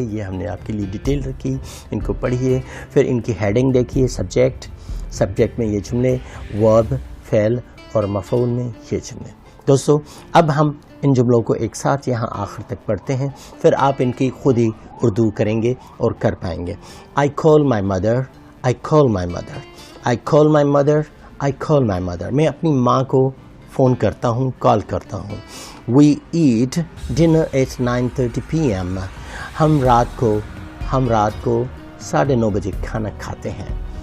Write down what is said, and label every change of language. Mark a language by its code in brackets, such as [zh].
[ur] یہ ہم نے آپ کے لیے ڈیٹیل رکھی، ان کو پڑھیے. پھر ان کی ہیڈنگ دیکھیے، سبجیکٹ میں یہ جملے، ورب، فعل اور مفعول میں یہ جملے. دوستو اب ہم ان جملوں کو ایک ساتھ یہاں آخر تک پڑھتے ہیں، پھر آپ ان کی خود ہی اردو کریں گے اور کر پائیں گے. [en] I call my mother, I call my mother, I call my mother, I call my mother. [ur] میں اپنی ماں کو فون کرتا ہوں، کال کرتا ہوں. [en] We eat dinner at 9:30 p.m. [ur] ہم رات کو 9:30 بجے کھانا کھاتے ہیں.